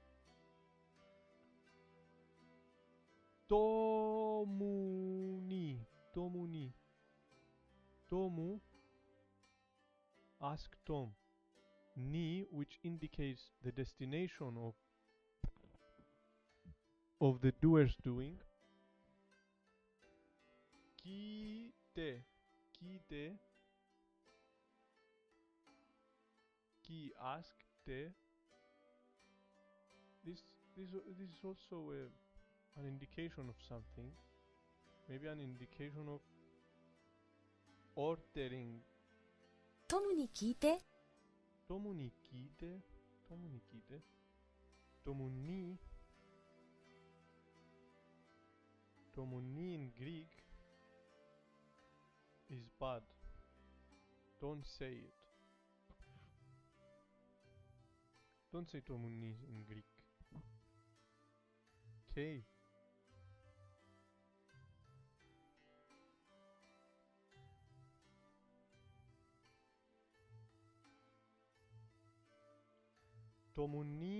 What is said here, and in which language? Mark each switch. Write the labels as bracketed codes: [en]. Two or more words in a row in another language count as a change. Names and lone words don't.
[ja] Tomuni. Tomuni. [en] Tomu. Ask Tom. Ni, which indicates the destination of the doer's doing. Kite. Kite. Ki, ask. Te. This is also an indication of something. Maybe an indication of ordering. [ja] トムに聞いて。 Tomu ni kite. Tomu ni kite. Tomu ni. Tomu ni [en] in Greek is bad. Don't say it. Don't say [ja] tomu ni [en] in Greek. [ja] Okay. Tomu ni.